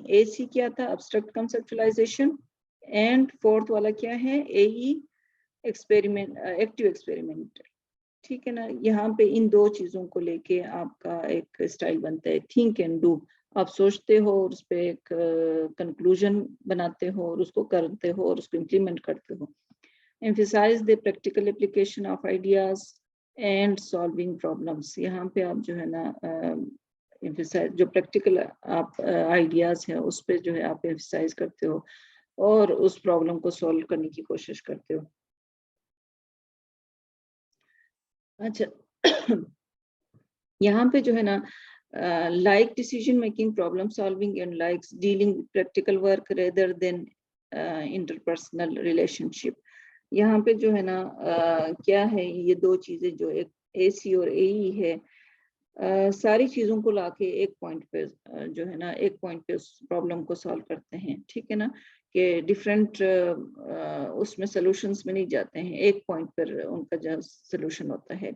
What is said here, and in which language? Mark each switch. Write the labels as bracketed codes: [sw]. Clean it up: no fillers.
[ur] اے سی کیا تھا, abstract کنسپچولائزیشن, and fourth والا کیا ہے, اے ای, ایکسپیریمنٹ, ایکٹیو ایکسپیریمنٹ, ٹھیک ہے نا. یہاں پہ ان دو چیزوں کو لے کے آپ کا ایک اسٹائل بنتا ہے, تھنک اینڈ ڈو. آپ سوچتے ہو اور اس پہ ایک کنکلوژن بناتے ہو اور اس کو کرتے ہو اور اس کو امپلیمنٹ کرتے ہو. [en] emphasize the practical application of ideas and solving problems. [ur] یہاں پہ آپ جو ہے نا emphasize جو پریکٹیکل آپ آئیڈیاز ہیں اس پہ جو ہے آپ emphasize کرتے ہو اور اس پرابلم کو سولو کرنے کی کوشش کرتے ہو. اچھا یہاں پہ جو ہے نا [en] like decision making, problem solving and likes dealing with practical work rather than interpersonal relationship. [ur] یہاں پہ جو ہے نا کیا ہے یہ دو چیزیں جو ایک اے سی اور اے ای ہے ساری چیزوں کو لا کے ایک پوائنٹ پہ جو ہے نا ایک پوائنٹ پہ اس پرابلم کو سالو کرتے ہیں. ٹھیک ہے نا کہ ڈفرینٹ اس میں سولوشنس میں نہیں جاتے ہیں, ایک پوائنٹ پر ان کا جو سولوشن ہوتا ہے.